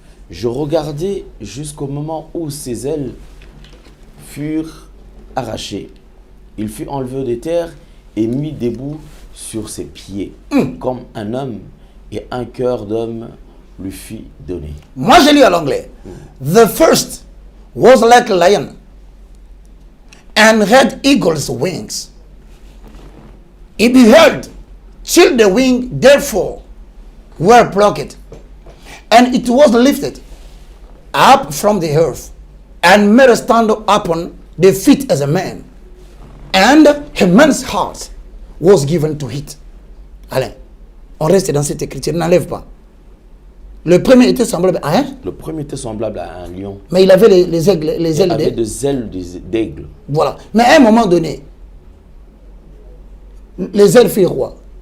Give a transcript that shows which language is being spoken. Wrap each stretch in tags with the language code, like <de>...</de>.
<fr>Je regardais jusqu'au moment où ses ailes furent arrachées. Il fut enlevé de terre et mis debout sur ses pieds, comme un homme, et un cœur d'homme lui fut donné. Moi, je lis à l'anglais.</fr> <en>The first was like a lion and had eagle's wings. He beheld till the wing therefore were plucked, and it was lifted up from the earth, and made a stand upon the feet as a man, and a man's heart was given to it.</en> <fr>Allez, on reste dans cette écriture, n'enlève pas. Le premier était semblable à un. Le premier était semblable à un lion. Mais il avait les ailes des ailes d'aigle. Voilà. Mais à un moment donné, les ailes furent rois.</fr>